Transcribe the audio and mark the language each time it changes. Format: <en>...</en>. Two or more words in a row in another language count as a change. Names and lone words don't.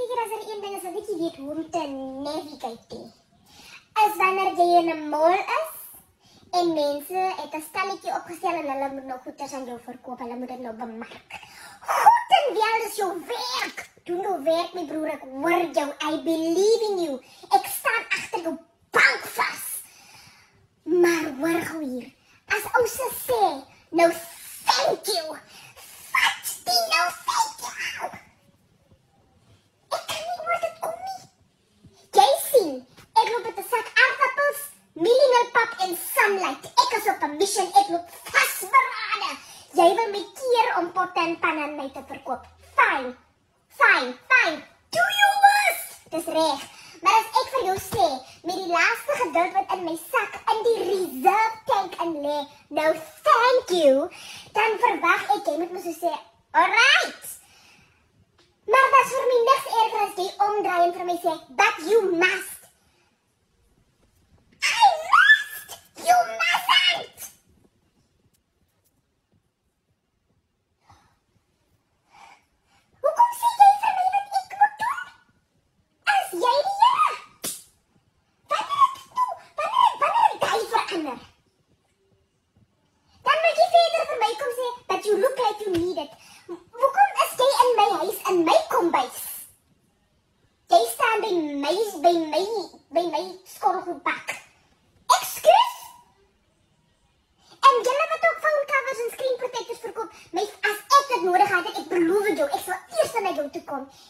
<af>is er een ding is dat ek nie weet hoe om te navigate nie. Is wanneer jy in 'n mall is en mense het 'n stalletjie opgestel en hulle moet nou goeders aan jou verkoop, hulle moet dit nou bemark. Goed en wel is jou werk. Doen nou werk my broer, ek hoor jou,</af> <en>I believe in you.</en> <af>Ek staan agter jou bank vas. Maar hoor gou hier, as ousse sê,</af> <en>no thank you.</en> <af>Vat die</af> <en>no thank you.</en> <af>Ek kan nie hoor dit kom nie. Jy sien, ek loop met 'n sak aardappels, mieliemilpap en sunlight. Ek is op 'n mission, ek loop vasberade. Jy wil my keer om potte en panne aan my te verkoop.</af> <en>Fine. Do your worst.</en> <af>Dis reg. Maar as ek vir jou sê, met die laaste geduld wat in my sak in die reserve tank in lê,</af> <en>no thank you,</en> <af>dan verwag ek jy moet my so sê, alright. Maar dat is vir my niks erger as jy omdraai en vir my sê,</af> <en>but you must. I must! You mustn't!</en> <af>Hoekom sê jy vir my wat ek moet doen? As jy die Here? Wanneer ek verander? Dan moet jy verder vir my kom sê,</af> <en>but you look like you need it.</en> <af>Hoekom is jy in my huis, in my kombuis? Jy staan by my skorrelgoedbak.</af> <en>Excuse?</en> <af>En julle wat ook</af> <en>phone covers</en> <af>en</af> <en>screen protectors</en> <af>verkoop, as ek dit nodig het, ek beloof jou, ek sal eers na jou toe kom.</af>